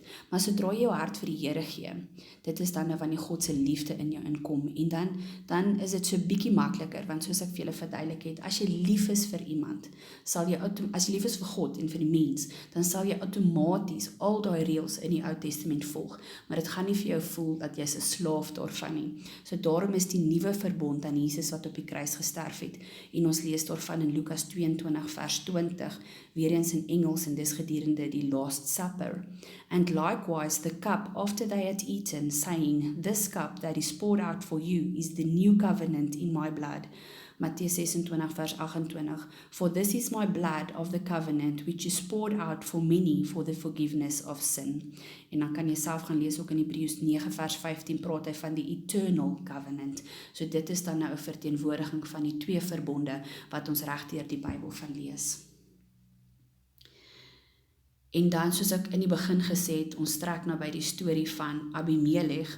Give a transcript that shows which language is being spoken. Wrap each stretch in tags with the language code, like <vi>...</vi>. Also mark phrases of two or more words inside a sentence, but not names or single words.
<af>Maar sodra jy jou hart vir die Here gee, dit is dan nou wanneer God se liefde in jou inkom, en dan is dit so bietjie makliker, want soos ek vir julle verduidelik het, as jy lief is vir iemand, as jy lief is vir God en vir die mens, dan sal jy outomaties al daai reëls in die Ou Testament volg, maar dit gaan nie vir jou voel dat jy's 'n slaaf daarvan nie. So daarom is die nuwe verbond aan Jesus wat op die kruis gesterf het, en ons lees daarvan in Lukas 22 vers 20, weer eens in Engels, en dis gedurende die Last Supper.</af> <en>And likewise the cup after they had eaten, saying, this cup that is poured out for you is the new covenant in my blood.</en> <af>Matteus 26 vers 28,</af> <en>for this is my blood of the covenant, which is poured out for many for the forgiveness of sin.</en> <af>En dan kan jy self gaan lees, ook in Hebreërs 9 vers 15 praat hy van die</af> <en>eternal covenant.</en> <af>So dit is dan nou 'n verteenwoordiging van die 2 verbonde, wat ons regdeur die Bybel van lees. En dan, soos ek in die begin gesê het, ons trek nou by die storie van Abimelech.</af>